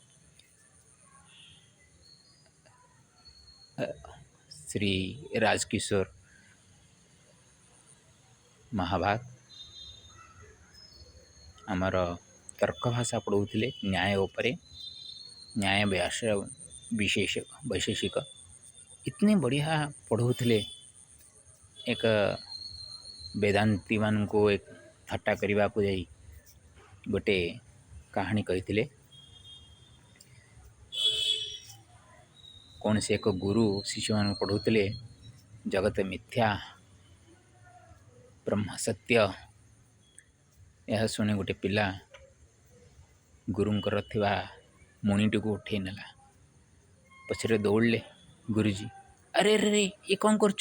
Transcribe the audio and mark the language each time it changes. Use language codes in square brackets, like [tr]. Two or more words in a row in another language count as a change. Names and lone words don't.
[or] ଶ୍ରୀ ରାଜକିଶୋର ମହାଭାଗ ଆମର ତର୍କ ଭାଷା ପଢ଼ଉଥିଲେ, ନ୍ୟାୟ ଉପରେ, ନ୍ୟାୟ ବୈଶେଷିକ [hi] इतने बढ़िया [or] पढ़ौଥିଲେ। ଏକ ବେଦାନ୍ତୀ ମାନଙ୍କୁ एक ଥଟ୍ଟା କରିବାକୁ ଯାଇ ଗୋଟେ କାହାଣୀ କହିଥିଲେ। କୌଣସି ଏକ ଗୁରୁ ଶିଷ୍ୟମାନଙ୍କୁ ପଢ଼ଉଥିଲେ ଜଗତ ମିଥ୍ୟା, ବ୍ରହ୍ମ ସତ୍ୟ। ଏହା ଶୁଣି ଗୋଟେ ପିଲା ଗୁରୁଙ୍କର ଥିବା ମୁଣିଟିକୁ ଉଠେଇ ନେଲା, ପଛରେ ଦୌଡ଼ିଲେ ଗୁରୁଜୀ, ଆରେ ଆରେ ରେ ଇଏ କ'ଣ କରୁଛ?